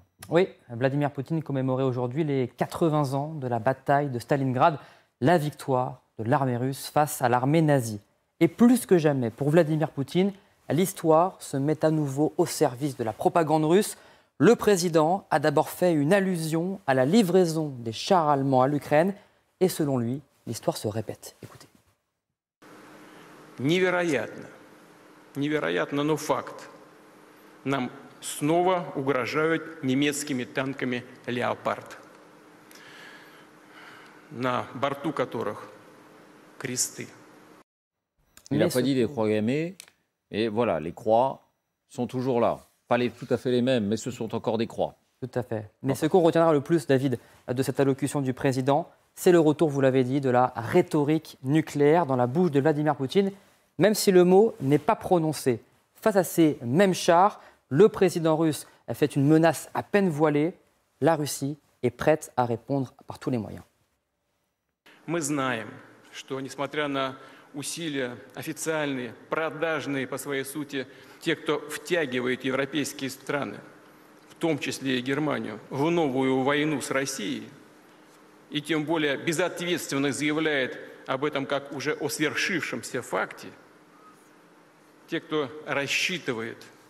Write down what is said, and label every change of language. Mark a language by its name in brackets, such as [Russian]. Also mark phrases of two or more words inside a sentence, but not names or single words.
[French] Oui, Vladimir Poutine commémorait aujourd'hui les 80 ans de la bataille de Stalingrad, la victoire de l'armée russe face à l'armée nazie. Et plus que jamais, pour Vladimir Poutine, l'histoire se met à nouveau au service de la propagande russe. Le président a d'abord fait une allusion à la livraison des chars allemands à l'Ukraine. Et selon lui, l'histoire se répète. Écoutez. [Russian] Невероятно, невероятно, но факт. Нам снова угрожают немецкими танками «Леопард», на борту которых кресты. [French] Il n'a pas dit des croix gammées, et voilà, les croix sont toujours là. Pas tout à fait les mêmes, mais ce sont encore des croix. Tout à fait. Mais ce qu'on retiendra le plus, David, de cette allocution du président, c'est le retour, vous l'avez dit, de la rhétorique nucléaire dans la bouche de Vladimir Poutine, même si le mot n'est pas prononcé. Face à ces mêmes chars, le président russe a fait une menace à peine voilée. La Russie est prête à répondre par tous les moyens. [Russian] Мы знаем, что несмотря на усилия официальные, продажные по своей сути, те, кто втягивает европейские страны, в том числе и Германию, в новую войну с Россией, и тем более безответственно заявляет об этом как уже о свершившемся факте, те, кто рассчитывает